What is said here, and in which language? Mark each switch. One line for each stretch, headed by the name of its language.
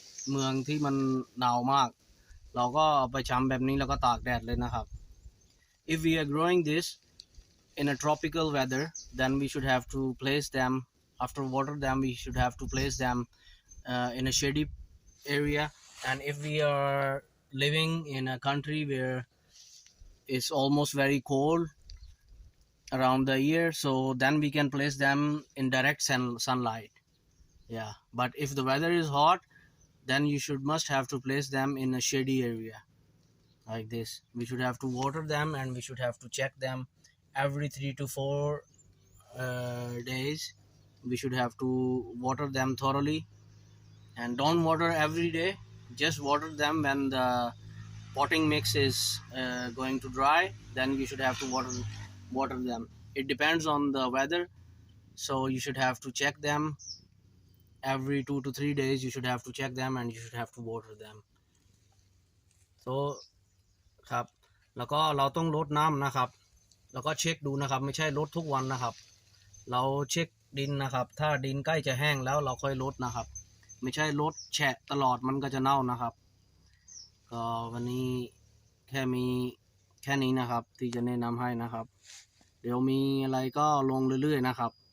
Thai: เมืองที่มันหนาวมากเราก็เอาไปชำแบบนี้แล้วก็ตากแดดเลยนะครับ
English: if we are growing this in a tropical weather then we should have to place them after water them we should have to place them in a shady area and if we are living in a country where it's almost very cold around the year so then we can place them in direct sunlight. Yeah, but if the weather is hot then you must have to place them in a shady area like this. We should have to water them and we should have to check them every 3 to 4 days. We should have to water them thoroughly and don't water every day, just water them when the potting mix is going to dry, then you should have to water them. It depends on the weather, so you should have to check them every 2 to 3 days. You should have to check them and you should have to water them.
Thai: So ครับแล้วก็เราต้องรดน้ำนะครับแล้วก็เช็คดูนะครับไม่ใช่รดทุกวันนะครับเราเช็คดินนะครับถ้าดินใกล้จะแห้งแล้วเราค่อยรดนะครับไม่ใช่รดแฉะตลอดมันก็จะเน่านะครับก็วันนี้แค่นี้นะครับที่จะแนะนำให้นะครับเดี๋ยวมีอะไรก็ลงเรื่อยๆนะครับ